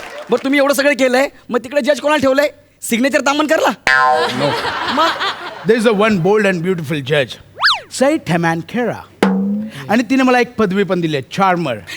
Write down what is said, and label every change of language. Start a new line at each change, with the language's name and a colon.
Marathi: बरं, तुम्ही एवढं सगळं केलंय, मग तिकडे जज कोणाला ठेवलंय? सिग्नेचर तामन करला.
English: There is a one bold and beautiful judge, Said Taman Khera.
Marathi: आणि तिने मला एक पदवी पण दिली, चार्मर.